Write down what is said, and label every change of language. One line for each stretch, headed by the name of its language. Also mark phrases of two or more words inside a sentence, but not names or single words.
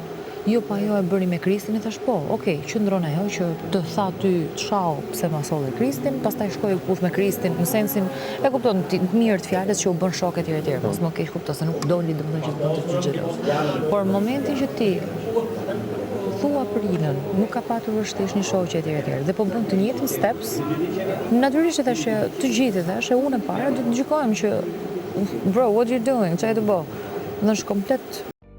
Albanian: Jo, pa ajo e bëri me Kristin, i thash po, okej, qëndron ajo që të tha ty çau pse ma solli Kristin, pastaj shkoi push me Kristin, në sensin e kupton të mirë të fjalës që u bën shok etj. Mos më keq kupton se nuk doli domethënë që të bënte të xheloz. Por momentin që ti thua për Inën, nuk ka patur vështirësi një shoqë etj. Dhe po bën të njëjtin steps, natyrisht e thash të gjithë thash, unë e para do të gjykojmë që
English: bro, what you doing?
Albanian: Çfarë do bë? Në është komplet